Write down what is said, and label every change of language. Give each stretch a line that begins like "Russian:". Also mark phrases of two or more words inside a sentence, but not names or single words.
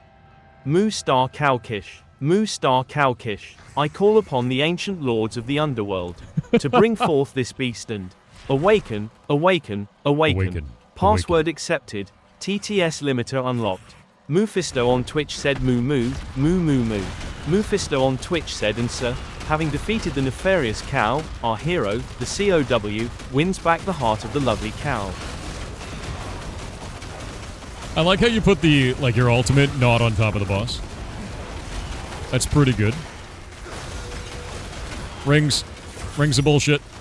English: Moo Star Cowkish. Moo Star Cowkish. I call upon the ancient lords of the underworld to bring forth this beast and awaken, awaken, awaken. Password accepted. TTS limiter unlocked. Mephisto on Twitch said moo moo, moo moo moo. Mephisto on Twitch said, and sir, having defeated the nefarious cow, our hero, the COW, wins back the heart of the lovely cow. I like how you put the, like, your ultimate not on top of the boss. That's pretty good. Rings of bullshit.